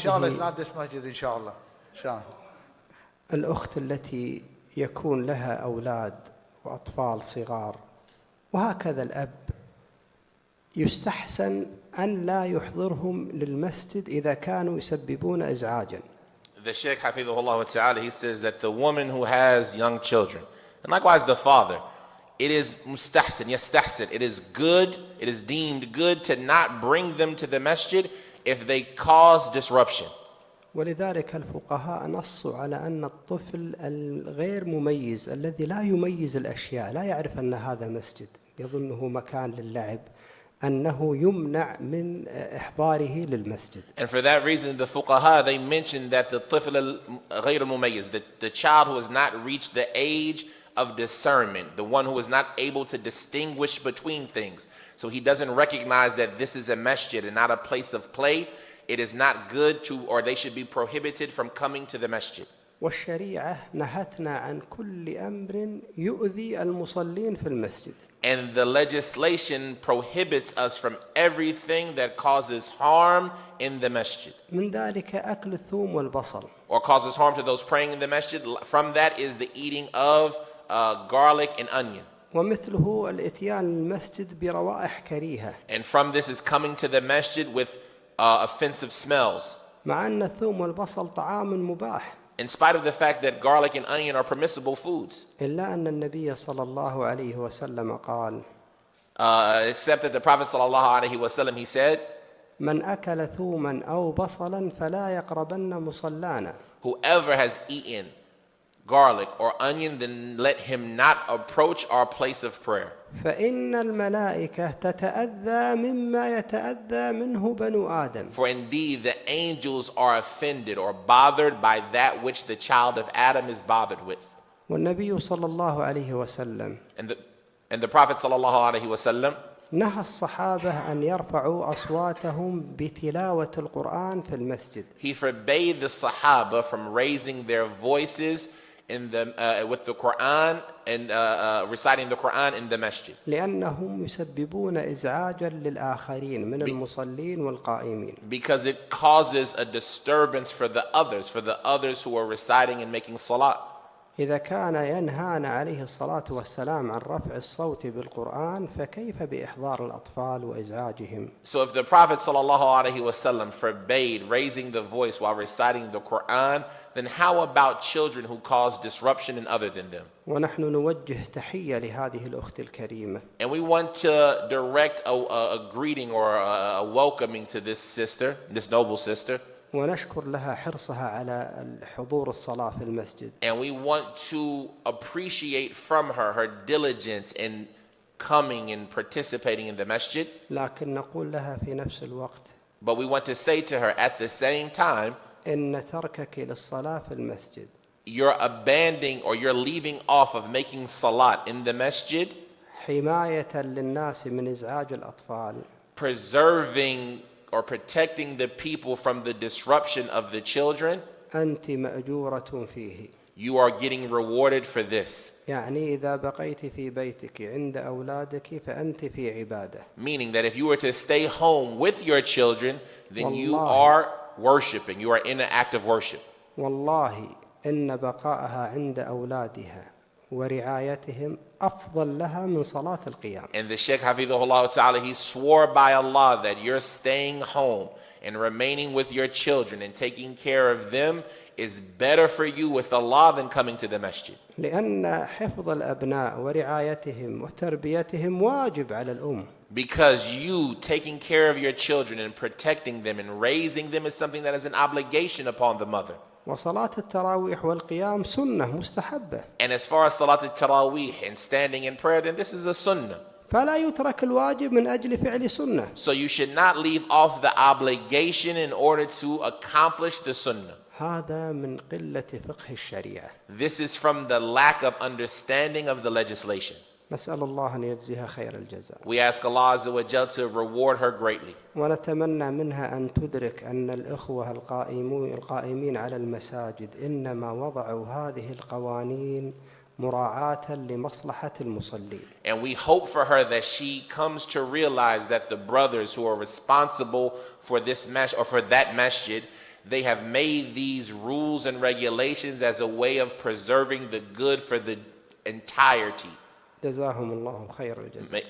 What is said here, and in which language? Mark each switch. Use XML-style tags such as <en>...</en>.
<ar>شاء الله</ar> <en>it's not this masjid</en> <ar>إن شاء الله. إن شاء الله. الأخت التي يكون لها أولاد وأطفال صغار، وهكذا الأب يستحسن أن لا يحضرهم للمسجد إذا كانوا يسببون إزعاجا.</ar> <en>The Shaykh Hafidhullah Ta'ala, he says that the woman who has young children, and likewise the father, it is mustahsin, yastahsin, it is good, it is deemed good to not bring them to the masjid if they cause disruption.</en> <ar>ولذلك الفقهاء نصوا على أن الطفل الغير مميز الذي لا يميز الأشياء، لا يعرف أن هذا مسجد، يظنه مكان للعب، أنه يمنع من إحضاره للمسجد.</ar> <en>And for that reason, the fuqaha, they mentioned that the</en> <ar>طفل غير مميز,</ar> <en>the child who has not reached the age of discernment, the one who is not able to distinguish between things, so he doesn't recognize that this is a masjid and not a place of play, it is not good to, or they should be prohibited from coming to the masjid.</en> <ar>والشريعة نهتنا عن كل أمر يؤذي المصلين في المسجد.</ar> <en>And the legislation prohibits us from everything that causes harm in the masjid.</en> <ar>من ذلك أكل الثوم والبصل.</ar> <en>Or causes harm to those praying in the masjid. From that is the eating of garlic and onion.</en> <ar>ومثله الإتيان المسجد بروائح كريهة.</ar> <en>And from this is coming to the masjid with offensive smells.</en> <ar>مع أن الثوم والبصل طعام مباح.</ar> <en>In spite of the fact that garlic and onion are permissible foods.</en> <ar>إلا أن النبي صلى الله عليه وسلم قال.</ar> <en>Except that the Prophet</en> <ar>صلى الله عليه وسلم,</ar> <en>he said,</en> <ar>من أكل ثوما أو بصلا فلا يقربن مصلانا.</ar> <en>Whoever has eaten garlic or onion, then let him not approach our place of prayer.</en> <ar>فإن الملائكة تتأذى مما يتأذى منه بنو آدم.</ar> <en>For indeed the angels are offended or bothered by that which the child of Adam is bothered with.</en> <ar>والنبي صلى الله عليه وسلم</ar> <en>And the Prophet</en> <ar>صلى الله عليه وسلم, نهى الصحابة أن يرفعوا أصواتهم بتلاوة القرآن في المسجد.</ar> <en>He forbade the Sahaba from raising their voices with the Quran and reciting the Quran in the masjid.</en> <ar>لأنهم يسببون إزعاجا للآخرين من المصلين والقائمين.</ar> <en>Because it causes a disturbance for the others who are reciting and making salat.</en> <ar>إذا كان ينهانا عليه الصلاة والسلام عن رفع الصوت بالقرآن فكيف بإحضار الأطفال وإزعاجهم؟</ar> <en>So if the Prophet sallallahu alaihi wasallam forbade raising the voice while reciting the Quran, then how about children who cause disruption in other than them?</en> <ar>ونحن نوجه تحية لهذه الأخت الكريمة.</ar> <en>And we want to direct a greeting or a welcoming to this sister, this noble sister.</en> <ar>ونشكر لها حرصها على حضور الصلاة في المسجد.</ar> <en>And we want to appreciate from her her diligence in coming and participating in the masjid.</en> <ar>لكن نقول لها في نفس الوقت</ar> <en>But we want to say to her at the same time,</en> <ar>إن تركك للصلاة في المسجد</ar> <en>you're abandoning or you're leaving off of making salat in the masjid,</en> <ar>حماية للناس من إزعاج الأطفال</ar> <en>preserving or protecting the people from the disruption of the children.</en> <ar>أنت مأجورة فيه.</ar> <en>You are getting rewarded for this.</en> <ar>يعني إذا بقيت في بيتك عند أولادك فأنت في عبادة.</ar> <en>Meaning that if you were to stay home with your children, then you are worshiping. You are in an act of worship.</en> <ar>والله إن بقاءها عند أولادها ورعايتهم أفضل لها من صلاة القيام.</ar> <en>And the Shaykh Hafidhullah Ta'ala, he swore by Allah that you're staying home and remaining with your children and taking care of them is better for you with Allah than coming to the masjid.</en> <ar>لأن حفظ الأبناء ورعايتهم وتربيتهم واجب على الأم.</ar> <en>Because you taking care of your children and protecting them and raising them is something that is an obligation upon the mother.</en> <ar>وصلاة التراويح والقيام سنة مستحبة.</ar> <en>And as far as Salat al-Taraweeh and standing in prayer, then this is a sunnah.</en> <ar>فلا يترك الواجب من أجل فعل سنة.</ar> <en>So you should not leave off the obligation in order to accomplish the sunnah.</en> <ar>هذا من قلة فقه الشريعة.</ar> <en>This is from the lack of understanding of the legislation.</en> <ar>نسأل الله أن يجزيها خير الجزاء.</ar> <en>We ask Allah Azza wa Jal to reward her greatly.</en> <ar>ونتمنى منها أن تدرك أن الإخوة القائمين على المساجد إنما وضعوا هذه القوانين مراعاة لمصلحة المصلين.</ar> <en>And we hope for her that she comes to realize that the brothers who are responsible for this masjid or for that masjid, they have made these rules and regulations as a way of preserving the good for the entirety.</en> <ar>جزاهم الله خير الجزاء.</ar>